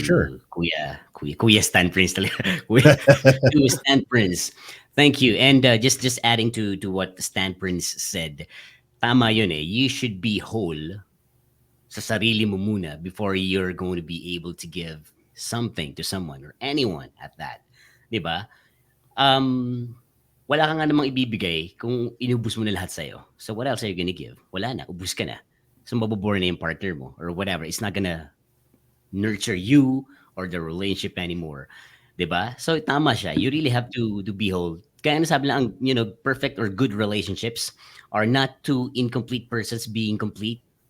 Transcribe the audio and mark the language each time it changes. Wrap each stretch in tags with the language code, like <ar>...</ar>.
<en>to Kuya Stan Prince talaga. To Stan Prince. Thank you. And just adding to what Stan Prince said.</en> <tl>Tama yun eh.</tl> <en>You should be whole</en> <tl>sa sarili mo muna</tl> <en>before you're going to be able to give something to someone or anyone at that.</en> <tl>'Di ba? Um, wala ka nga namang ibibigay kung inubos mo na lahat sa'yo.</tl> <en>So what else are you gonna give?</en> <tl>Wala na, ubus ka na. So mabobore na yung partner mo or whatever.</tl> <en>It's not gonna nurture you or the relationship anymore.</en> <tl>'Di ba? So tama siya.</tl> <en>You really have to be whole.</en> <tl>Kaya nasabi lang,</tl> <en>perfect or good relationships are not two incomplete persons being complete.</en>